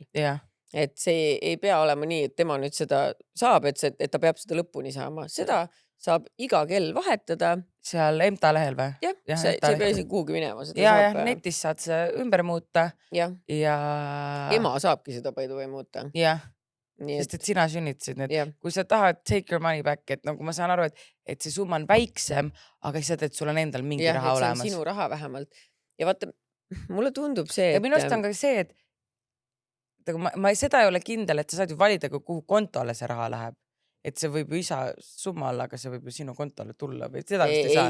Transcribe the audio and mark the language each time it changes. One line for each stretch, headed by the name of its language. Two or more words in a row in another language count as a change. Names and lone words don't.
Estonian: Jah. Et see ei pea olema nii, et tema nüüd seda saab, et ta peab seda lõpuni saama. Seda saab iga kell vahetada. Seal EMTA lehel või? Jah, see ei pea isegi kuhugi minema. Ja, netis saad see ümber muuta. Ja. Ema saabki seda
English: by the way
Estonian: muuta. Jah, sest et sina sünnitasid need. Kui sa tahad
English: take your money back,
Estonian: et nagu ma saan aru, et see summa on väiksem, aga lihtsalt, et sul on endal mingi raha olemas. Ja, et see on sinu raha vähemalt. Ja vaata, mulle tundub see, ja minu arust on ka see, et ma seda ei ole kindel, et sa saad ju valida, kuhu kontole see raha läheb. Et see võib ju isa summa alla, aga see võib ju sinu kontole tulla või seda vist ei saa.